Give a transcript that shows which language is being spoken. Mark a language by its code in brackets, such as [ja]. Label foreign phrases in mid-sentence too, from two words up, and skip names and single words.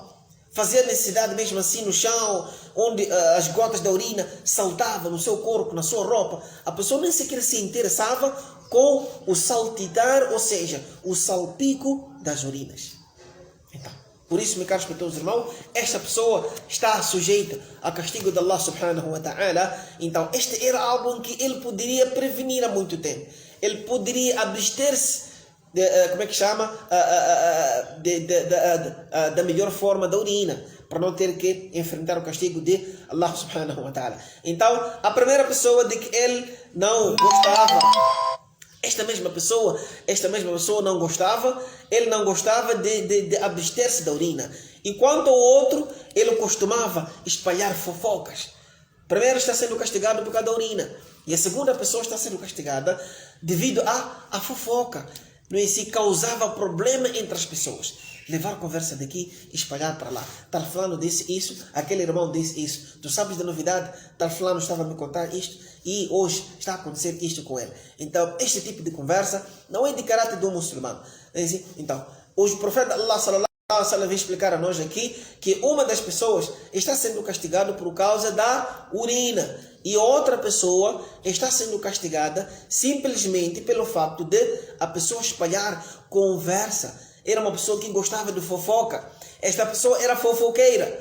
[pt] Fazia necessidade mesmo assim no chão, onde as gotas da urina saltavam no seu corpo, na sua roupa. A pessoa nem sequer se interessava com o saltitar, ou seja, o salpico das urinas. Então, por isso, meus caros respeitos irmãos, esta pessoa está sujeita a castigo de Allah [ar] سبحانه وتعالى. [pt] Então, este era algo em que ele poderia prevenir há muito tempo. Ele poderia abster-se da melhor forma da urina, para não ter que enfrentar o castigo de Allah [ar] سبحانه وتعالى. [pt] Então, a primeira pessoa de que ele não gostava, esta mesma pessoa não gostava, ele não gostava de abster-se da urina. Enquanto o outro, ele costumava espalhar fofocas. Primeiro está sendo castigado por causa da urina, e a segunda pessoa está sendo castigada devido à fofoca. Não é? Se causava problema entre as pessoas. Levar conversa daqui e espalhar para lá. Tal fulano disse isso, aquele irmão disse isso. Tu sabes da novidade? Tal fulano estava a me contar isto e hoje está a acontecer isto com ele. Então, este tipo de conversa não é de caráter do muçulmano. Então, hoje o profeta Allah [ar] صلى الله عليه وسلم [pt] vem explicar a nós aqui que uma das pessoas está sendo castigada por causa da urina. E outra pessoa está sendo castigada simplesmente pelo fato de a pessoa espalhar conversa. Era uma pessoa que gostava de fofoca. Esta pessoa era fofoqueira.